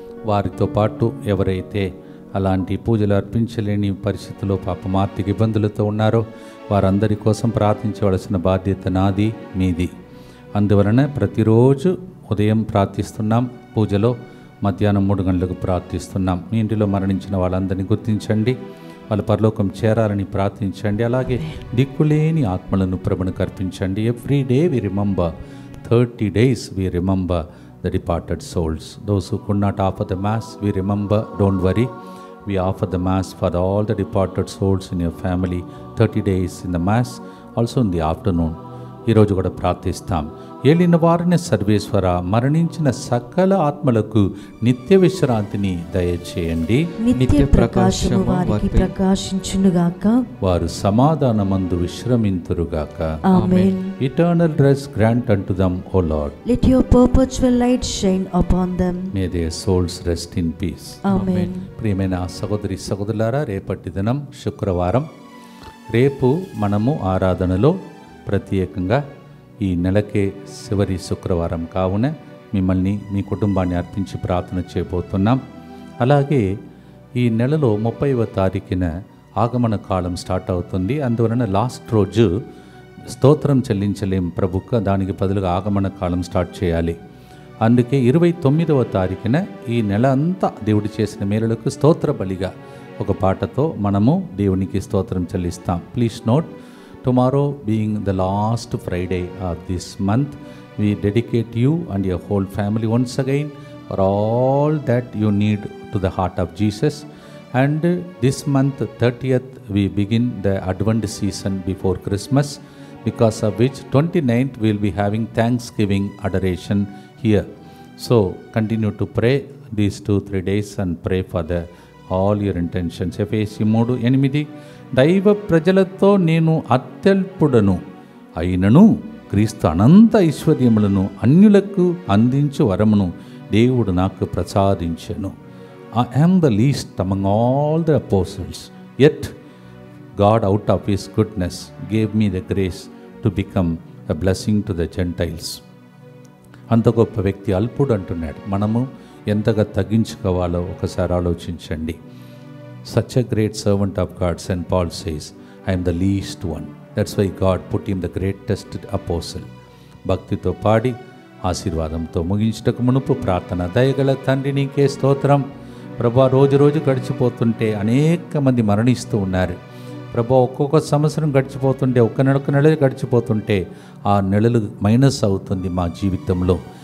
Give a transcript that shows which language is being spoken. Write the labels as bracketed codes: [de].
[te] వారితో పాటు ఎవరైతే అలాంటి పూజలు అర్పించలేని పరిస్థితుల్లో పాపం ఆర్థిక ఇబ్బందులతో ఉన్నారో వారందరి కోసం ప్రార్థించవలసిన బాధ్యత నాది, మీది. అందువలన ప్రతిరోజు ఉదయం ప్రార్థిస్తున్నాం, పూజలో మధ్యాహ్నం 3 గంటలకు ప్రార్థిస్తున్నాం. మీ ఇంటిలో మరణించిన వాళ్ళందరినీ గుర్తించండి, వాళ్ళ పరలోకం చేరాలని ప్రార్థించండి. అలాగే దిక్కులేని ఆత్మలను ప్రభువుకు అర్పించండి. [en] Every day we remember 30 days we remember the departed souls. Those who could not offer the mass, we remember, don't worry. We offer the mass for all the departed souls in your family. 30 days in the mass, also in the afternoon. [te] ఈరోజు కూడా ప్రార్థిస్తాం. ఏలిన వారిని సర్వేశ్వర, మరణించిన సకల ఆత్మలకు నిత్య విశ్రాంతిని దయచేయండి. నిత్య ప్రకాశము వారికి ప్రకాశించునుగాక. వారు సమాధానమందు విశ్రమింతురుగాక. ఆమేన్. [en] Eternal rest grant unto them, O Lord. Let your perpetual light shine upon them. May their souls rest in peace. [te] ఆమేన్. ప్రియమైన సహోదరి సహోదరులారా, రేపటి దినం శుక్రవారం. రేపు మనము ఆరాధనలో ప్రత్యేకంగా ఈ నెలకే చివరి శుక్రవారం కావున మిమ్మల్ని, మీ కుటుంబాన్ని అర్పించి ప్రార్థన చేయబోతున్నాం. అలాగే ఈ నెలలో 30వ తారీఖున ఆగమన కాలం స్టార్ట్ అవుతుంది. అందువలన లాస్ట్ రోజు స్తోత్రం చెల్లించలేం ప్రభుక్క, దానికి బదులుగా ఆగమన కాలం స్టార్ట్ చేయాలి. అందుకే 29వ తారీఖున ఈ నెల అంతా దేవుడు చేసిన మేలులకు స్తోత్ర బలిగా ఒక పాటతో మనము దేవునికి స్తోత్రం చెల్లిస్తాం. [en] Please note, tomorrow being the last Friday of this month, we dedicate you and your whole family once again for all that you need to the heart of Jesus. And this month 30th we begin the Advent season before Christmas, because of which 29th we will be having Thanksgiving adoration here. So continue to pray these 2-3 days and pray for all your intentions. [te] ఎఫెసీ 3:8 దైవ ప్రజలతో నేను అత్యల్పుడను అయినను క్రీస్తు అనంత ఐశ్వర్యములను అన్యులకు అందించు వరమును దేవుడు నాకు ప్రసాదించెను. [en] I am the least among all the apostles, yet God out of his goodness gave me the grace to become a blessing to the Gentiles. [te] అంత గొప్ప వ్యక్తి అల్పుడు అంటున్నాడు. మనము ఎంతగా తగ్గించుకోవాలో ఒకసారి ఆలోచించండి. [en] Such a great servant of God, St. Paul says, I am the least one. That's why God put him the greatest apostle. [te] భక్తితో పాడి ఆశీర్వాదంతో ముగించుటకు మునుపు ప్రార్థన. దయగల తండ్రి, నీకే స్తోత్రం. ప్రభా, రోజు రోజు గడిచిపోతుంటే అనేక మంది మరణిస్తూ ఉన్నారు. ప్రభా, ఒక్కొక్క సంవత్సరం గడిచిపోతుంటే, ఒక్క నెల గడిచిపోతుంటే ఆ నెలలు మైనస్ అవుతుంది మా జీవితంలో.